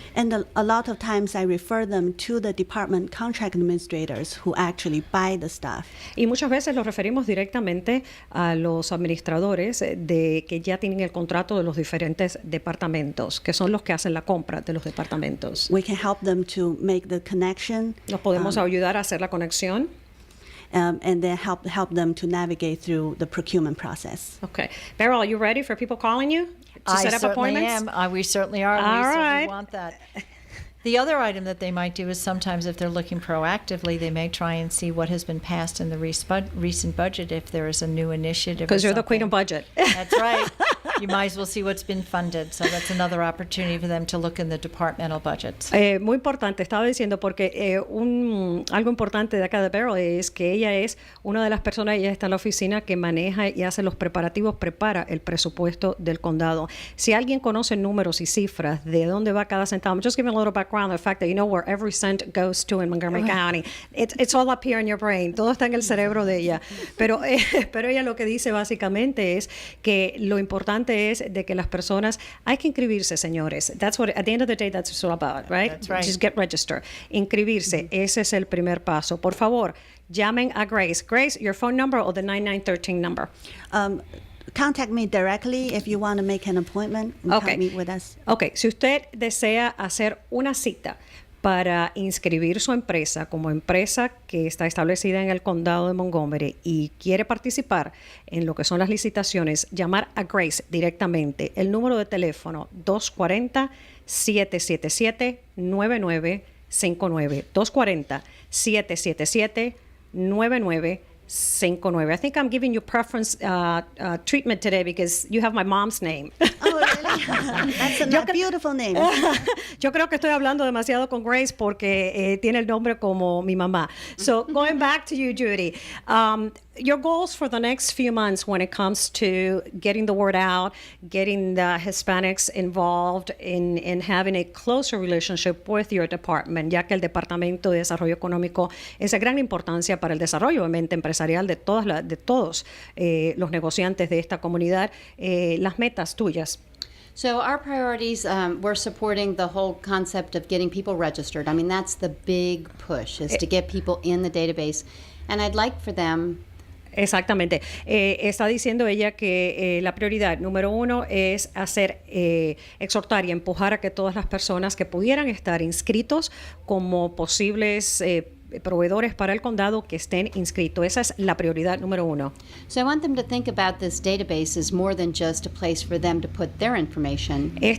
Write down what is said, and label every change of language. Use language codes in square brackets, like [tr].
[en] And a lot of times I refer them to the department contract administrators who actually buy the stuff. [es] Y muchas veces los referimos directamente a los administradores de que ya tienen el contrato de los diferentes departamentos, que son los que hacen la compra de los departamentos. [en] We can help them to make the connection. [es] Nos podemos ayudar a hacer la conexión. [en] and then help them to navigate through the procurement process. Okay. Beryl, are you ready for people calling you to set up appointments? We certainly are. All We certainly right. want that. The other item that they might do is sometimes if they're looking proactively, they may try and see what has been passed in the recent budget if there is a new initiative. Because you're the queen of budget. That's right. You might as well see what's been funded. So that's another opportunity for them to look in the departmental budgets. [es] Muy importante, estaba diciendo, porque algo importante de acá de Beryl es que ella es una de las personas, ella está en la oficina que maneja y hace los preparativos, prepara el presupuesto del condado. Si alguien conoce números y cifras de dónde va cada centavo, [en] I'm just giving a little background on the fact that you know where every cent goes to in Montgomery County. It's all up here in your brain. [es] Todo está en el cerebro de ella. Pero ella lo que dice básicamente es que lo importante es de que las personas, hay que inscribirse, señores. [en] That's what, at the end of the day, that's what it's all about, right? That's right. Just get registered. [es] Inscribirse, ese es el primer paso. Por favor, llamen a Grace. [en] Grace, your phone number or the 9913 number? Contact me directly if you want to make an appointment and Okay. come meet with us. [es] Ok, si usted desea hacer una cita para inscribir su empresa como empresa que está establecida en el condado de Montgomery y quiere participar en lo que son las licitaciones, llamar a Grace directamente. El número de teléfono 240-777-9959. 240-777-9959. [en] I think I'm giving you preference treatment today because you have my mom's name. Oh, really? That's a beautiful name. [es] Yo creo que estoy hablando demasiado con Grace porque tiene el nombre como mi mamá. [en] So going back to you, Judy, your goals for the next few months when it comes to getting the word out, getting the Hispanics involved in having a closer relationship with your department, [es] ya que el Departamento de Desarrollo Económico es de gran importancia para el desarrollo obviamente empresarial de todos los negociantes de esta comunidad. Las metas tuyas. [en] So our priorities, we're supporting the whole concept of getting people registered. I mean, that's the big push, is to get people in the database. And I'd like for them... [es] Exactamente. Está diciendo ella que la prioridad número uno es exhortar y empujar a que todas las personas que pudieran estar inscritos como posibles proveedores para el condado que estén inscritos. Esa es la prioridad número uno. [en] So I want them to think about this database as more than just a place for them to put their information.